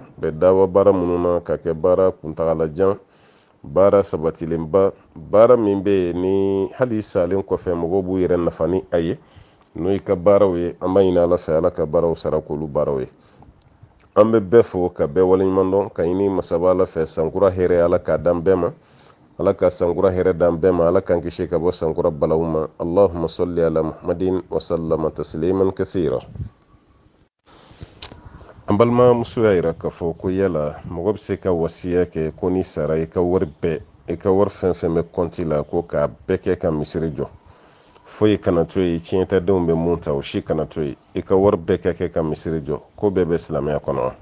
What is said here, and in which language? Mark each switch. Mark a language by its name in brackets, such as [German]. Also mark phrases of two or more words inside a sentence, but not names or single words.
[Bambara] Bɛ dawa baara minnu na ka kɛ baara kuntagalajan, baara sabatilenba, baara min bɛ yen ni hali salen kɔfɛ mɔgɔw b'u yɛrɛ nafa ni a ye. N'o y'i ka baaraw ye, an b'a ɲini Ala fɛ Ala ka baaraw sara k'olu baaraw ye. An bɛ bɛɛ fo ka bɛɛ waleɲuman dɔn ka ɲini masaba Ala fɛ sankura hɛrɛ Ala k'a d'an bɛɛ ma. Ala ka sankura hɛrɛ d'an bɛɛ ma, Ala k'an kisi ka bɔ sankura balawu ma. [Arabic] اللهم صل على محمد وسلم تسليما كثيرا. [Bambara] An balimamuso y'a yira k'a fɔ ko yala mɔgɔ bɛ se ka wasiya kɛ ko ni sara i ka wari fɛn fɛn bɛ kɔnti la ko k'a bɛɛ kɛ ka misiri jɔ. Foyi kana to yen, tiɲɛtadenw bɛ mun ta o si kana to yen. I ka wari bɛɛ ka kɛ ka misiri jɔ, ko bɛɛ bɛ silamɛya kɔnɔ wa?